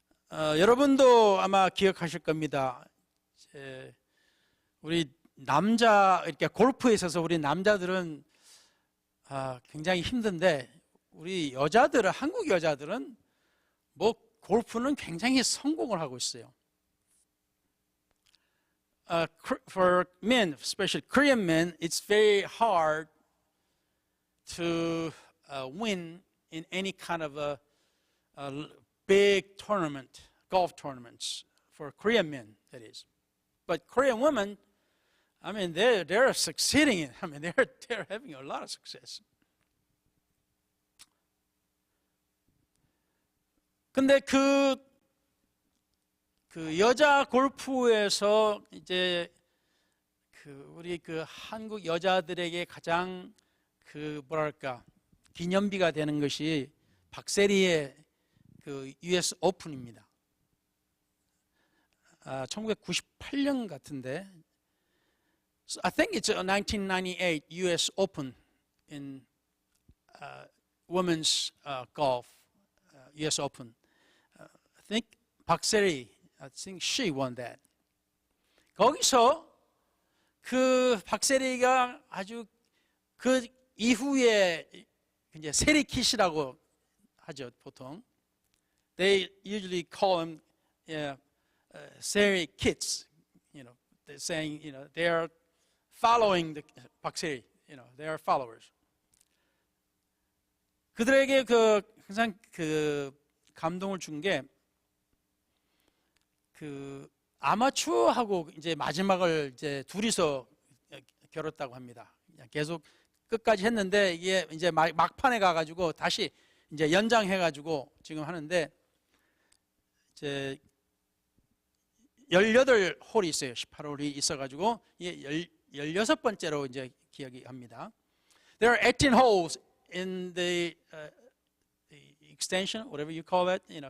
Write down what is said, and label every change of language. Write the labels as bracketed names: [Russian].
[Korean] 여러분도 아마 기억하실 겁니다. 우리 남자, 이렇게 골프에 있어서 우리 남자들은 굉장히 힘든데 우리 여자들은, 한국 여자들은 뭐 골프는 굉장히 성공을 하고 있어요. [English] For men, especially Korean men, it's very hard to win in any kind of a big tournament, golf tournaments, for Korean men, that is. But Korean women, I mean, they're succeeding in. I mean, they're having a lot of success. [Korean] 근데 그 여자 골프에서 이제 우리 한국 여자들에게 가장 뭐랄까 기념비가 되는 것이 박세리의 US 오픈입니다. 1998년 같은데, [English] so I think it's a 1998 US Open in women's golf, US Open. I think 박세리, I think she won that. [Korean] 거기서 박세리가 아주 이후에 이제 세리킷이라고 하죠, 보통. [English] They usually call them 세리킷s. They're saying, they are following the 박세리. They are followers. [Korean] 그들에게 항상 감동을 준 게 아마추어하고 이제 마지막을 이제 둘이서 겨뤘다고 합니다. 계속 끝까지 했는데 이게 이제 막판에 가가지고 다시 이제 연장해가지고 지금 하는데 이제 18홀이 있어요. 18홀이 있어가지고 이게 16번째로 이제 기억이 합니다. [English] There are 18 holes in the extension, whatever you call it.